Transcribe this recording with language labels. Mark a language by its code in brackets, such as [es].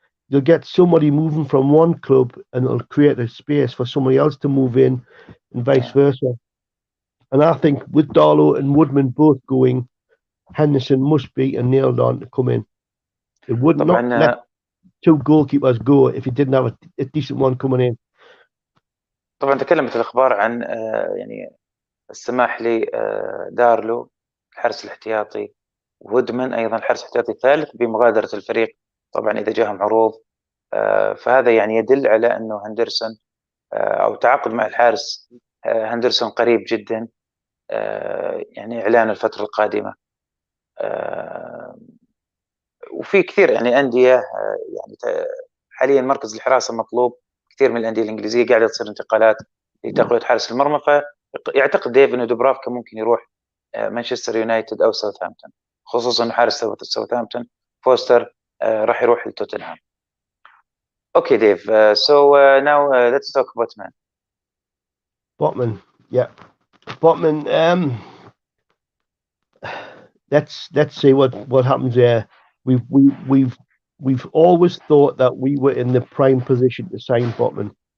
[en] You'll get somebody moving from one club, and it'll create a space for somebody else to move in, and vice versa. And I think with Darlow and Woodman both going, Henderson must be nailed on to come in. It would not let 2 goalkeepers go if you didn't have a decent one coming in. [ar] طبعا تكلمت الأخبار عن يعني السماح لدارلو الحارس الاحتياطي، وودمان أيضا الحارس الاحتياطي الثالث بمغادرة الفريق طبعا إذا جاهم عروض. فهذا يعني يدل على أنه هندرسون أو تعاقد مع الحارس هندرسون قريب جدا، يعني إعلان الفترة القادمة. وفي كثير يعني أندية يعني حاليا مركز الحراسة مطلوب، كثير من الأندية الإنجليزية قاعدة تصير انتقالات لتقوية حارس المرمى. فيعتقد ديف إنه دوبرافكا ممكن يروح مانشستر يونايتد أو ساوثهامبتون، خصوصا إنه حارس ساوثهامبتون فوستر راح يروح لتوتنهام. [en] Okay, Dave. Now let's talk about Botman. Botman, yeah, Botman. Let's see what happens there. We've always thought that we were in the prime position to sign Botman.